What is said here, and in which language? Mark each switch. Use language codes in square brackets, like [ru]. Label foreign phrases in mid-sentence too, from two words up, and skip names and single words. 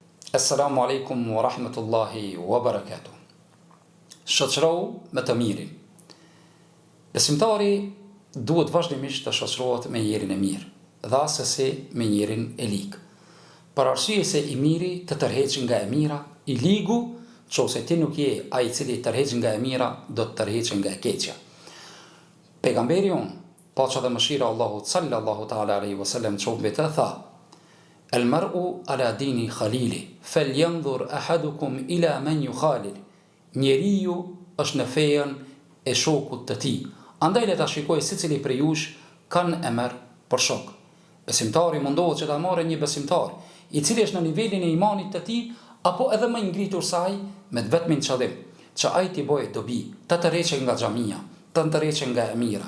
[ar] السلام عليكم ورحمة الله وبركاته. [sq] Shoqëro me të mirin. Besimtari duhet vazhdimisht të shoqërohet me njerin e mirë, dhe asesi me njerin e lig. Për arsye se i miri të tërheq nga e mira, i ligu, nëse ti nuk je ai i cili tërheq nga e mira, do të tërheq nga e keqja. Pejgamberi unë, paqja dhe mëshira Allahut [ar] صلى الله تعالى عليه وسلم [sq] qoftë mbi të, tha: [ar] المرء على دين خليله فلينظر أحدكم إلى من يخالل. [sq] Njeriu është në fejen e shokut të tij. Andaj le ta shikoj secili prej jush kanë e merr për shok. Besimtari mundohet që ta marrë një besimtar, i cili është në nivelin e imanit të tij, apo edhe më i ngritur se ai, me vetmin qëllim që ai t'i bëjë dobi, të tërheqë nga xhamia, të tërheqë nga e mira.